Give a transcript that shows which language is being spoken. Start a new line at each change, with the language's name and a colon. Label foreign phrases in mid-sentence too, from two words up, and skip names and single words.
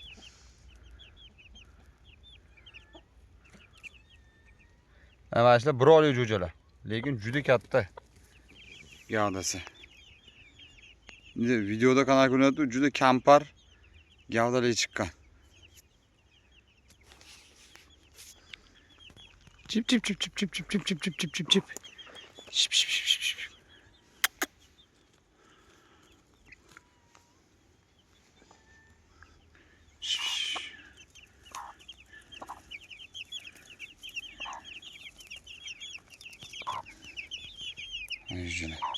Uzbek: Mana shular bir oylik jo'jalar, lekin juda katta gavdasi. Endi videoda qanaqa ko'rinadi, juda kampar gavdali chiqqan. Chip chip chip chip chip chip chip chip chip chip chip chip. Ship ship ship ship ship. Ayıcına.